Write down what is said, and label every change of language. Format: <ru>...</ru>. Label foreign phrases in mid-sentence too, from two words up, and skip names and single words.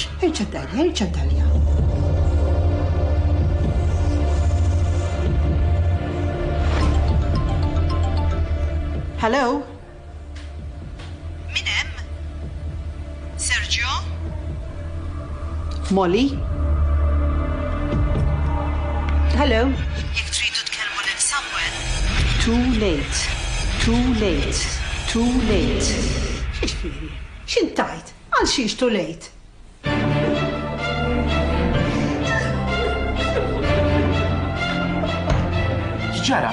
<mt>Irċa d-Dalja. Hello? Min hemm? Sergio? Molly? Hello? Jekk tridu tkellmu lil Samuel.</mt> <en>Too late.</en> <mt>X'ġifieri? X'intajt? Għal xiex</mt> <en>too late?</en> <mt>X'ġara?</mt>